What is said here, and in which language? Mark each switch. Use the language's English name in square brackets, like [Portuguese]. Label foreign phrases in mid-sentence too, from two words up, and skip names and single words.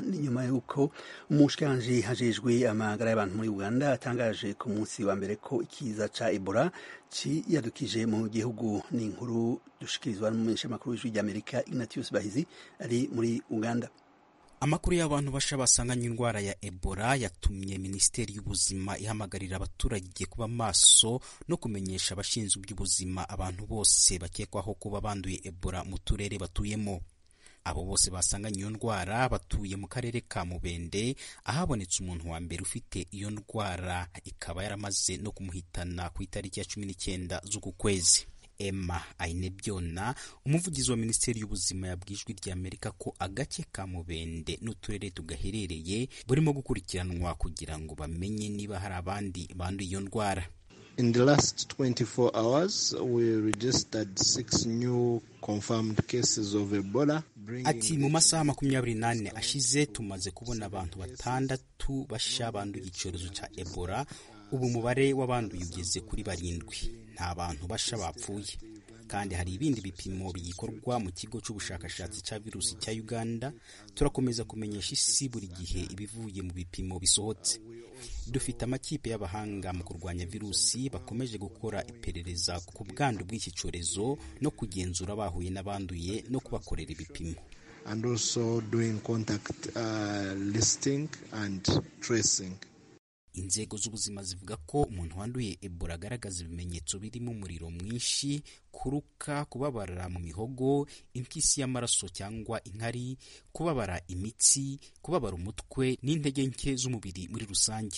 [Rundi] Ni nyuma yuko umushikiranganji hajejwe amagara y'abantu muri Uganda atangaje ku munsi wa mbere ko ikiza ca Ebola ciyadukije mu gihugu. Ni inkuru dushikirizwa n'umumenyeshamakuru w'Ijwi ry'Amerika Ignatius Bahizi ari muri Uganda. [Kinyarwanda] Amakuru y'abantu basha basanganye indwara ya Ebola yatumye Minisiteri y'Ubuzima ihamagarira abaturage kuba maso no kumenyesha abashinzwe iby'ubuzima abantu bose bakekwaho kuba banduye Ebola mu turere batuyemo. Abo bose basanganye iyo ndwara batuye mu karere ka Mubende, ahabonetse umuntu wa mbere ufite iyo ndwara, ikaba yaramaze no kumuhitana ku itariki ya 19 z'uku kwezi. Emma Ainebyona, umuvugizi wa Minisiteri y'Ubuzima, yabwijwe ry'Amerika ko agace ka Mubende n'uturere tugaherereye burimo gukurikiranwa kugira ngo bamenye niba hari abandi banduye iyo ndwara. [English] In the last 24 hours, we registered 6 new confirmed cases of Ebola. [Kinyarwanda] Ati mu masaha 28 ashize tumaze kubona abantu 6 basha banduye icyorezo ca Ebola. Ubu umubare w'abanduye ugeze kuri 7. Nta bantu basha bapfuye. Kandi hari ibindi bipimo bigikorwa mu kigo cy'ubushakashatsi cya virusi cya Uganda. Turakomeza kumenyesha isi buri gihe ibivuye mu bipimo bisohotse. Dufite amakipe y'abahanga mu kurwanya virusi bakomeje gukora iperereza ku bwandu bw'iki cyorezo no kugenzura bahuye n'abanduye no kubakorera ibipimo. [English] And also doing contact listing and tracing. [Kinyarwanda] Inzego z'ubuzima zivuga ko umuntu wanduye Ebola agaragaza ibimenyetso birimo umuriro mwinshi, kuruka, kubabara mu mihogo, impyisi y'amaraso cyangwa inkari, kubabara imitsi, kubabara umutwe n'intege nke z'umubiri muri rusange.